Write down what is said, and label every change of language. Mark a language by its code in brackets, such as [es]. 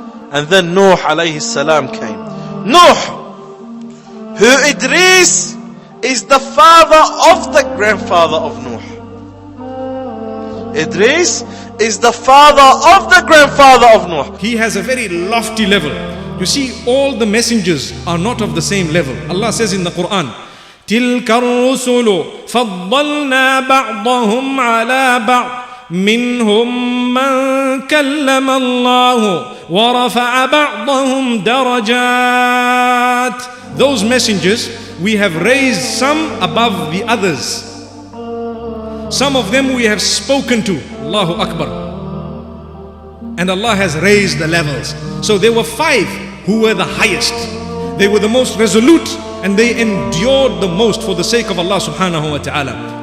[en] And then Nuh alayhi salam came. Nuh, who Idris is the father of the grandfather of Nuh. Idris is the father of the grandfather of Nuh. He has a very lofty level You see, all the messengers are not of the same level. [ar] Allah says in the Quran, تِلْكَ الرُّسُلُ فَضَّلْنَا بَعْضَهُمْ عَلَى بَعْضٍ مِّنْهُمْ مَنْ كَلَّمَ اللَّهُ وَرَفَعَ بَعْضَهُمْ دَرَجَاتٍ. [en] Those messengers, we have raised some above the others. Some of them we have spoken to. Allahu Akbar. And Allah has raised the levels. So there were 5 who were the highest. They were the most resolute and they endured the most for the sake of Allah subhanahu wa ta'ala.